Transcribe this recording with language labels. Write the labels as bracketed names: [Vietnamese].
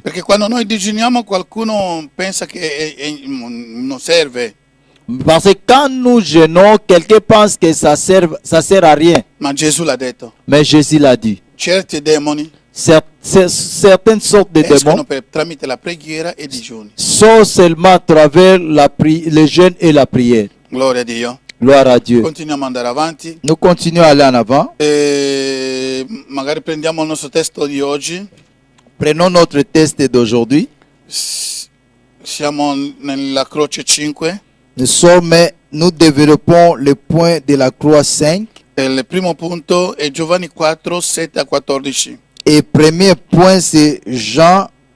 [Italian] Perché quando noi digiuniamo qualcuno pensa che non serve, [French] Parce que quand nous jeûnons, quelqu'un pense que ça sert à rien. [Italian] ma Gesù l'ha detto. [French] Mais Jésus l'a dit. [Italian] Certi demoni [French] Certaines sortes de [Italian] escono [French] démons [Italian] tramite la preghiera e i digiuni. [French] sont seulement à travers le jeûne et la prière. [Italian] Gloria a Dio. [French] Gloire à Dieu. [Italian] Continuiamo ad andare avanti. [French] Nous continuons à aller en avant. [Italian] E magari prendiamo il nostro testo di oggi. [French] Prenons notre test d'aujourd'hui. [Italian] Siamo nella croce 5. [French] Nous développons le point de la croix 5. [Italian] E il primo punto è Giovanni 4, 7 a 14. [French] Et premier point, c'est Jean